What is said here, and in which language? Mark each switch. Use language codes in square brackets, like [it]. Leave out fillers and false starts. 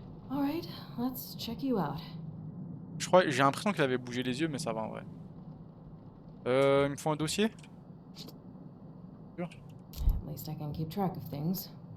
[en] All right, let's check you out. [fr] Je crois, j'ai l'impression qu'il avait bougé les yeux, mais ça va en vrai. Il me faut un dossier? [en] At least I can keep track of things.